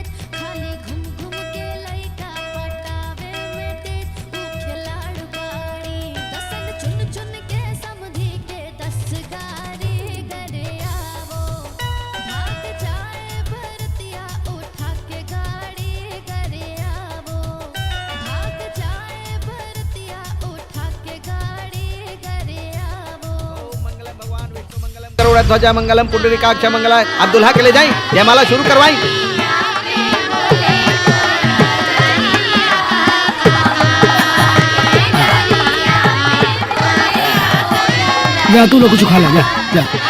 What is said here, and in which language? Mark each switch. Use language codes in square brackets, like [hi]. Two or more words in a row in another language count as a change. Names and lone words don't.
[bho] खाली घूम घूम के लइका पटावे में तेज, ऊ खिलाड़ बाड़ी दसन चुन चुन के समधी के 10 गारी करे आवो, भाग जाए भरतिया उठा के गाड़ी करे आवो, भाग जाए भरतिया उठा के गाड़ी करे आवो। [sa] मंगलम भगवान विष्णु मंगलम गरुड़ ध्वजा मंगलम पुंडरीकाक्ष मंगलाय। [bho] अब दुल्हा के ले जाई, जयमाला शुरू करवाई। जा तू लोग कुछ खा ला, जा जा।